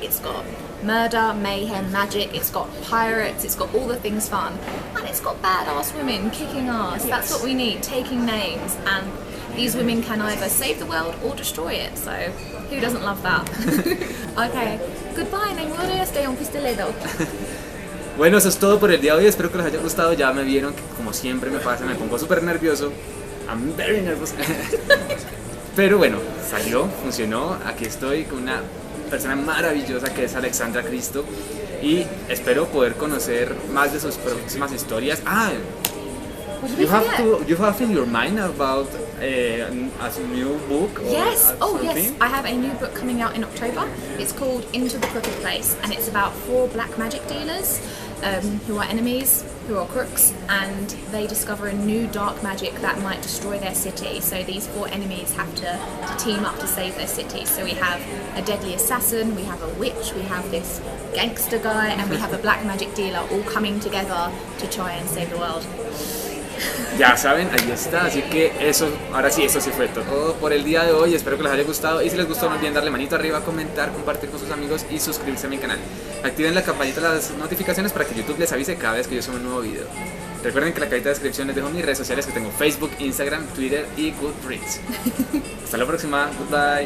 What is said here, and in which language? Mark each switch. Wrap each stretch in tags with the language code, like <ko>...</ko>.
<en>It's got murder, mayhem, magic, it's got pirates, it's got all the things fun, and it's got badass women kicking ass. Yes. That's what we need, taking names, and these women can either save the world or destroy it, so who doesn't love that? Okay, goodbye, stay on pistolero.</en> <es>Bueno, eso es todo por el día de hoy, espero que les haya gustado. Ya me vieron que, como siempre me pasa, me pongo súper nervioso.</es> <en>I'm very nervous.</en> <es>Pero bueno, salió, funcionó. Aquí estoy con una persona maravillosa que es Alexandra Christo, y espero poder conocer más de sus próximas historias.</es> <en>You have in your mind about a new book? Yes. Oh, yes. I have a new book coming out in October. It's called Into the Crooked Place, and it's about 4 black magic dealers who are enemies, who are crooks, and they discover a new dark magic that might destroy their city. So these 4 enemies have to team up to save their city. So we have a deadly assassin, we have a witch, we have this gangster guy, and we have a black magic dealer, all coming together to try and save the world.</en> <es>Ya saben, ahí está, así que eso, ahora sí, eso sí fue todo por el día de hoy. Espero que les haya gustado, y si les gustó no olviden darle manito arriba, comentar, compartir con sus amigos y suscribirse a mi canal. Activen la campanita de las notificaciones para que YouTube les avise cada vez que yo suba un nuevo video. Recuerden que en la cajita de descripción les dejo mis redes sociales, que tengo Facebook, Instagram, Twitter y Goodreads. Hasta la próxima, goodbye.</es>